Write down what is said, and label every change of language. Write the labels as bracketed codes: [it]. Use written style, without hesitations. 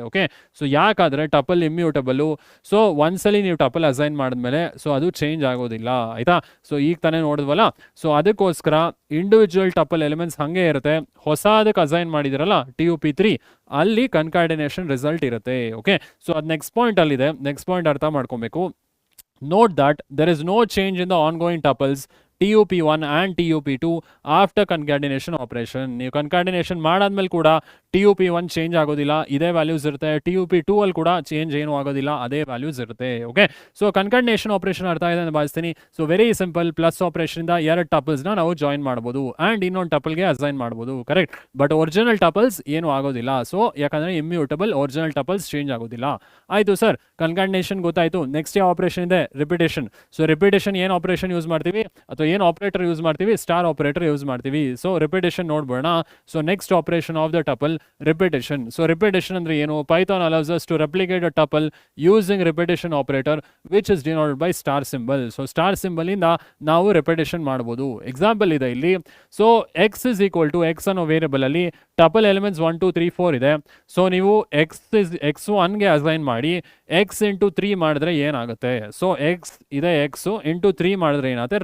[kn] Okay, so ಯಾಕಾದ್ರೆ tuple ಇಮ್ಯೂಟಬಲು. So ಒಂದ್ಸಲಿ ನೀವು tuple assign ಮಾಡಿದ್ಮೇಲೆ ಸೊ ಅದು ಚೇಂಜ್ ಆಗೋದಿಲ್ಲ, ಆಯ್ತಾ. ಸೊ ಈಗ ತಾನೇ ನೋಡಿದ್ವಲ್ಲ, ಸೊ ಅದಕ್ಕೋಸ್ಕರ ಇಂಡಿವಿಜುವಲ್ ಟಪಲ್ ಎಲಿಮೆಂಟ್ಸ್ ಹಾಗೆ ಇರುತ್ತೆ. ಹೊಸದಕ್ಕೆ ಅಸೈನ್ ಮಾಡಿದಿರಲ್ಲ TUP3 ಅಲ್ಲಿ ಕನ್ಕ್ಯಾಟಿನೇಷನ್ ರಿಸಲ್ಟ್ ಇರುತ್ತೆ. ಓಕೆ, ಸೊ ಅದು ನೆಕ್ಸ್ಟ್ ಪಾಯಿಂಟ್ ಅಲ್ಲಿದೆ. ನೆಕ್ಸ್ಟ್ ಪಾಯಿಂಟ್ ಅರ್ಥ ಮಾಡ್ಕೊಬೇಕು. [en] Note that there is no change in the ongoing tuples TUP1 and TUP2 after concatenation operation. [kn] ನೀವು ಕನ್ಕ್ಯಾಟಿನೇಷನ್ ಮಾಡಾದ್ಮೇಲೆ ಕೂಡ TUP1 ಚೇಂಜ್ ಆಗೋದಿಲ್ಲ, ಇದೇ ವ್ಯಾಲ್ಯೂಸ್ ಇರುತ್ತೆ. TUP2 ಅಲ್ಲಿ ಕೂಡ ಚೇಂಜ್ ಏನು ಆಗೋದಿಲ್ಲ, ಅದೇ ವ್ಯಾಲ್ಯೂಸ್ ಇರುತ್ತೆ. ಓಕೆ, ಸೊ ಕನ್ಕ್ಯಾಟಿನೇಷನ್ ಆಪರೇಷನ್ ಅರ್ಥ ಇದೆ ಅಂತ ಭಾವಿಸ್ತೀನಿ. So very simple, plus operation ಇಂದ 2 ಟಪಲ್ಸ್ನ ನಾವು ಜಾಯಿನ್ ಮಾಡ್ಬೋದು ಆ್ಯಂಡ್ ಇನ್ನೊಂದು ಟಪಲ್ಗೆ ಅಸೈನ್ ಮಾಡ್ಬೋದು. ಕರೆಕ್ಟ್, ಬಟ್ ಒರಿಜಿನಲ್ ಟಪಲ್ಸ್ ಏನು ಆಗೋದಿಲ್ಲ. ಸೊ ಯಾಕಂದ್ರೆ ಇಮ್ಯೂಟಬಲ್, ಒರಿಜಿನಲ್ ಟಪಲ್ಸ್ ಚೇಂಜ್ ಆಗೋದಿಲ್ಲ. ಆಯಿತು ಸರ್, ಕನ್ಕ್ಯಾಟಿನೇಷನ್ ಗೊತ್ತಾಯಿತು. ನೆಕ್ಸ್ಟ್ ಯಾವ ಆಪರೇಷನ್ ಇದೆ? ರಿಪಿಟೇಷನ್. ಸೊ ರಿಪಿಟೇಷನ್ ಏನು ಆಪರೇಷನ್ ಯೂಸ್ ಮಾಡ್ತೀವಿ ಅಥವಾ ಏನು ಆಪರೇಟರ್ ಯೂಸ್ ಮಾಡ್ತೀವಿ? ಸ್ಟಾರ್ ಆಪರೇಟರ್ ಯೂಸ್ ಮಾಡ್ತೀವಿ. So repetition ನೋಡ್ಬೋಣ. So next operation of the tuple, repetition. So repetition ಅಂದ್ರೆ ಏನು? [en] Python allows us to replicate a tuple using repetition operator which is denoted by star symbol. [kn] So star symbol ಇಂದ ನಾವು repetition ಮಾಡಬಹುದು. Example ಇದೆ ಇಲ್ಲಿ. So [en] x is equal to x [kn] ಅನ್ನೋ variable ಅಲ್ಲಿ tuple elements 1 2 3 4 ಇದೆ. ಸೊ ನೀವು x1 ಗೆ ಅಸೈನ್ ಮಾಡಿ x ಇಂಟು 3 ಮಾಡಿದ್ರೆ ಏನಾಗುತ್ತೆ? ಸೊ x ಇದೆ, x ಇಂಟು 3 ಮಾಡಿದ್ರೆ ಏನಾಗುತ್ತೆ?